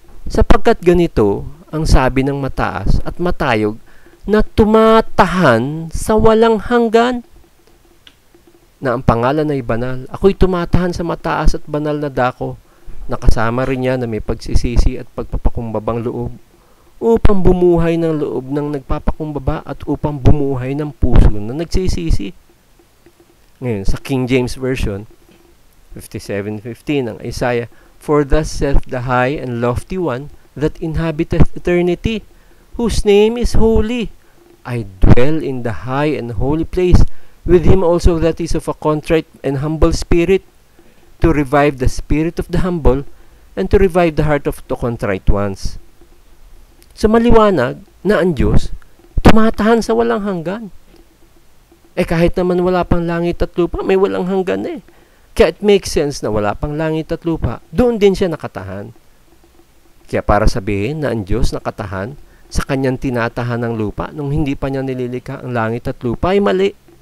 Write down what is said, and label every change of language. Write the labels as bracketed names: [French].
[Filipino] Sapagkat ganito ang sabi ng mataas at matayog na tumatahan sa walang hanggan, na ang pangalan ay banal. Ako'y tumatahan sa mataas at banal na dako, nakasama rin niya na may pagsisisi at pagpapakumbabang loob, upang bumuhay ng loob ng nagpapakumbaba at upang bumuhay ng puso na nagsisisi. [English] Ngayon, sa King James Version, 57:15 ng Isaiah, for thus saith the high and lofty one that inhabiteth eternity, whose name is holy. I dwell in the high and holy place, with him also that is of a contrite and humble spirit, to revive the spirit of the humble, and to revive the heart of the contrite ones. [Filipino] So maliwanag na ang Diyos tumatahan sa walang hanggan. Kahit naman wala pang langit at lupa, may walang hanggan eh. Kaya [English] it makes sense [Filipino] na wala pang langit at lupa, doon din siya nakatahan. Kaya para sabihin na ang Diyos nakatahan sa kanyang tinatahan ng lupa nung hindi pa niya nililikha ang langit at lupa ay mali.